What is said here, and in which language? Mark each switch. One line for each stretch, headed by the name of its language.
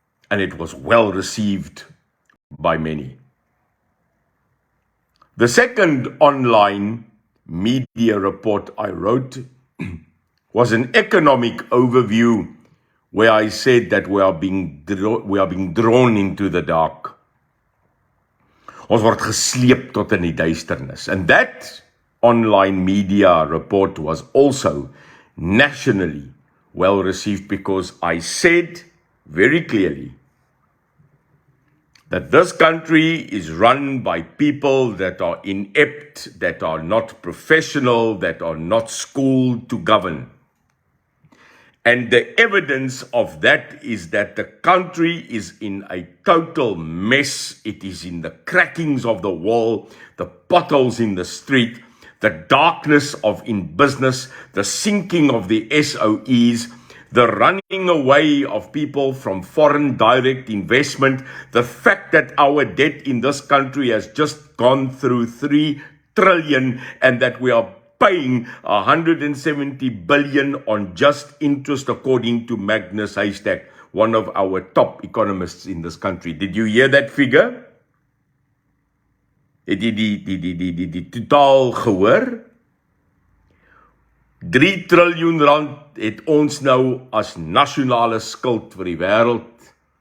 English: And it was well received by many. The second online media report I wrote was an economic overview where I said that we are being drawn into the dark.
Afrikaans: Ons word gesleep tot in die duisternis.
English: And that online media report was also nationally well received because I said very clearly that this country is run by people that are inept, that are not professional, that are not schooled to govern. And the evidence of that is that the country is in a total mess. It is in the crackings of the wall, the potholes in the street, the darkness of in business, the sinking of the SOEs, the running away of people from foreign direct investment, the fact that our debt in this country has just gone through 3 trillion and that we are paying 170 billion on just interest according to Magnus Haystack, one of our top economists in this country. Did you hear that figure?
Afrikaans: Het jy die totaal gehoor? 3 triljoen rand het ons nou as nasionale skuld vir die wêreld.